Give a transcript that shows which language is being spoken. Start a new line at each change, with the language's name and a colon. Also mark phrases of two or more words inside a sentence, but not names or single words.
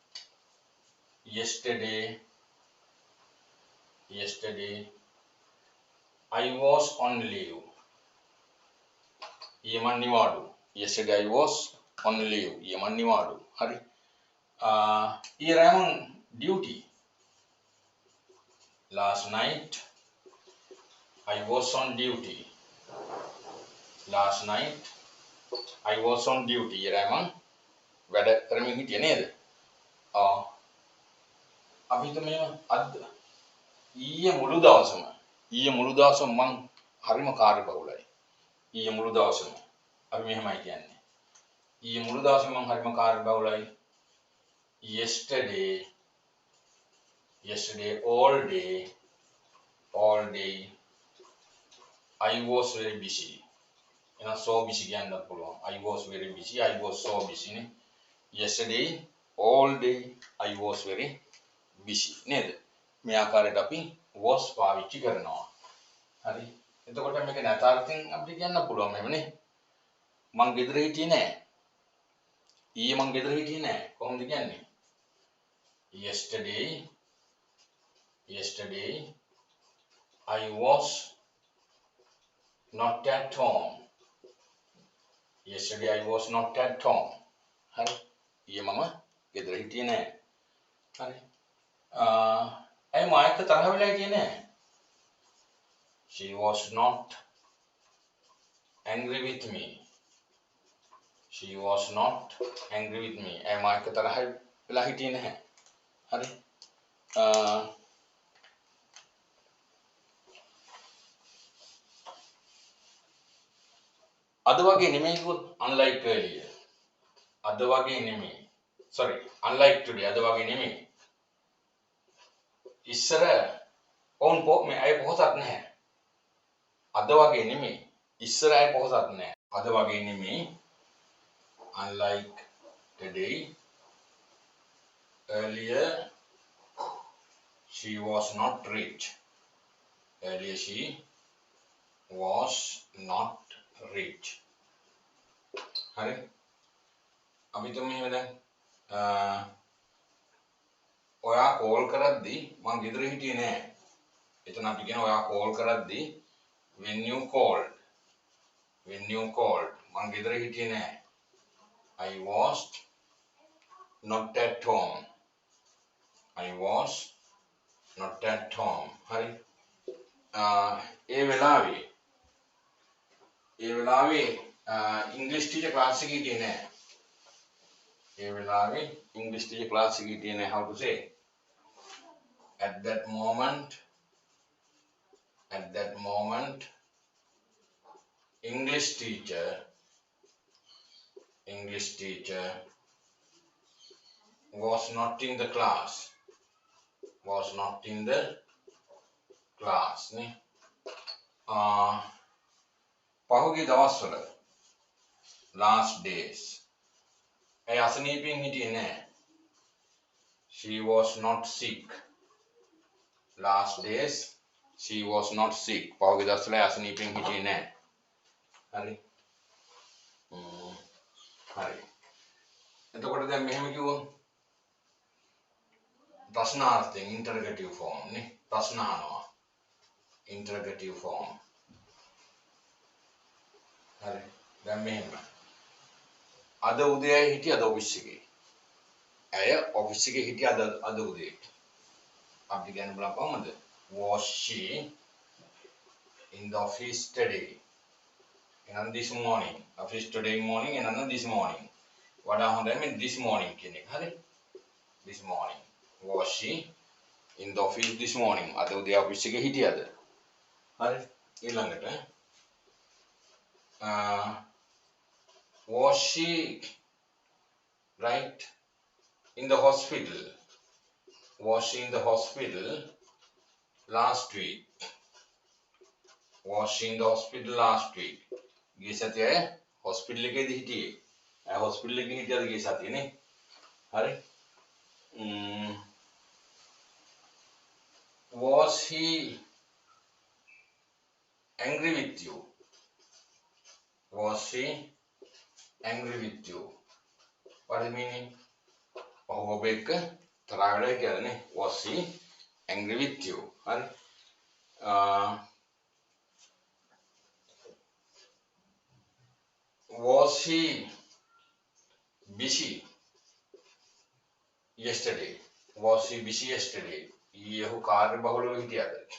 English: Yesterday I was on leave.
Sinhala: ඊයේ මං නිවාඩු.
English: Yesterday I was on leave.
Sinhala: ඊයේ මං නිවාඩු. හරි. ඊයේ රෑ මං duty.
English: Last night I was on duty. Last night I was on duty.
Sinhala: ඊයේ රෑ මං වැඩ කරමින් හිටියේ නේද? අපි හිතමු අද ඊයේ මුළු දවසම මං හරිම කාර්යබහුලයි. ඊයේ මුළු දවසම අපි මෙහෙමයි කියන්නේ. ඊයේ මුළු දවසම මං හරිම කාර්යබහුලයි.
English: Yesterday all day I was very busy.
Sinhala: එහෙනම්
English: so busy
Sinhala: කියන්නත් පුළුවන්.
English: I was very busy. I was so busy නේ. Yesterday all day I was very busy නේද?
Sinhala: මේ ආකාරයට අපි was පාවිච්චි කරනවා. හරි. එතකොට මේක නැතාර්ථයෙන් අපිට කියන්න පුළුවන් එහෙම නේ. මං ගෙදර හිටියේ නෑ. ඊයේ මං ගෙදර හිටියේ නෑ. කොහොමද කියන්නේ?
English: Yesterday I was not at home. Yesterday I was not at home.
Sinhala: හරි. ඊයේ මම ගෙදර හිටියේ නෑ. හරි. ඇයි මායක තරහ වෙලා හිටියේ නෑ?
English: She was not angry with me. She was not angry with me.
Sinhala: ඇයි මායක තරහ වෙලා හිටියේ නැහැ. හරි. අද වගේ නෙමෙයි කිව්වොත්
English: unlike earlier.
Sinhala: අද වගේ නෙමෙයි.
English: sorry unlike today
Sinhala: අද වගේ නෙමෙයි. ඉස්සර මේ අය පොහොසත් නැහැ. අද වගේ නෙමෙයි. ඉස්සර අය පොහොසත් නැහැ. අද වගේ නෙමෙයි.
English: unlike today earlier she was not rich. Earlier she was not rich.
Sinhala: හරි. අපි තුමේ දැන් ඔයා කෝල් කරද්දී මං ගෙදර හිටියේ නෑ. එතන අපි කියන ඔයා කෝල් කරද්දී
English: when you called
Sinhala: මං ගෙදර හිටියේ නෑ.
English: I was not at home.
Sinhala: හරි. ඒ වෙලාවේ ඉංග්‍රීසි
English: teacher class
Sinhala: එකේ හිටියේ නෑ. ඒ වෙලාවේ ඉංග්‍රීසි
English: teacher class
Sinhala: එකේ හිටියේ නෑ.
English: how to say at that moment English teacher was not in the class.
Sinhala: නේ. පහුගිය දවස්වල
English: last days
Sinhala: ඇයි අසනීපෙන් හිටියේ නෑ.
English: She was not sick. Last days she was not sick.
Sinhala: පහුගිය දවස්වල අසනීපෙන් හිටියේ නෑ. හරි. හරි. එතකොට දැන් මෙහෙම කිව්වොත් ප්‍රශ්නාර්ථයෙන්
English: interrogative form
Sinhala: නේ. ප්‍රශ්න අහනවා.
English: interrogative form.
Sinhala: හරි. දැන් මෙහෙම. අද උදේ හිටියද ඔෆිස් එකේ? ඇය ඔෆිස් එකේ හිටියද අද උදේ? අපි කියන්න බලන්න කොහමද?
English: Was she in the office today? And this morning. Office today morning and this morning.
Sinhala: වඩා හොඳයි මේ
English: this morning
Sinhala: කියන එක. හරි?
English: This morning. Was she in the office this morning?
Sinhala: අද උදේ ඔෆිස් එකේ හිටියද? හරි. ඊළඟට
English: was she right in the hospital? Was she in the hospital last week? Was she in the hospital last week?
Sinhala: ගිය සතියේ hospital එකේදී හිටියේ. hospital එකේ හිටියද ගිය සතියේ නේ? හරි.
English: Was he angry with you? Was he angry with you? What is the meaning?
Sinhala: ඔහු ඔබ එක්ක තරහ වෙලා කියලා නේ.
English: Was he angry with you? හරි. Was he busy yesterday? Was he busy yesterday?
Sinhala: ඊයේ ඔහු කාර්යබහුලව හිටියද?